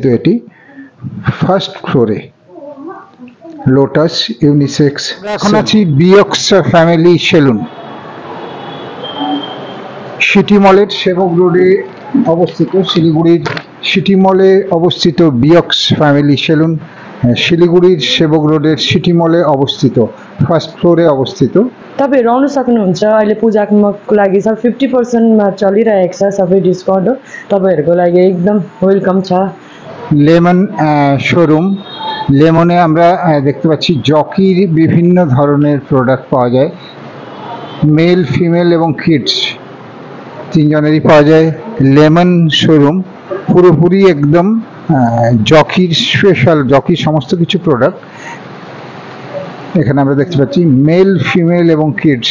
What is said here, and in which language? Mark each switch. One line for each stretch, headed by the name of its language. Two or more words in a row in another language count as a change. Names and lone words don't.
Bangla: এটি ফার্স্ট ফ্লোরে লোটাস ইউনিসেক্স। এখন আছি বিয়ক্স ফ্যামিলি সেলুন, সিটি মলের সেবক রোডে অবস্থিত। শিলিগুড়ির সিটি মলে অবস্থিত বিয়ক্স ফ্যামিলি সেলুন শিলিগুড়ির সেবক রোডের সিটি মলে অবস্থিত ফার্স্ট ফ্লোরে অবস্থিত।
Nepali: तपाईहरु आउन सक्नुहुन्छ। अहिले पूजाको लागि सब 50% मा चलिरहेको छ, सबै डिस्काउन्ट हो। तपाईहरुको लागि एकदम वेलकम छ।
Bangla: লেমন শোরুম, লেমনে আমরা দেখতে পাচ্ছি জকির বিভিন্ন ধরনের প্রোডাক্ট পাওয়া যায়, মেল ফিমেল এবং কিডস তিনজনেরই পাওয়া যায়। লেমন শোরুম পুরোপুরি একদম জকির স্পেশাল, জকির সমস্ত কিছু প্রোডাক্ট এখানে আমরা দেখতে পাচ্ছি, মেল ফিমেল এবং কিডস।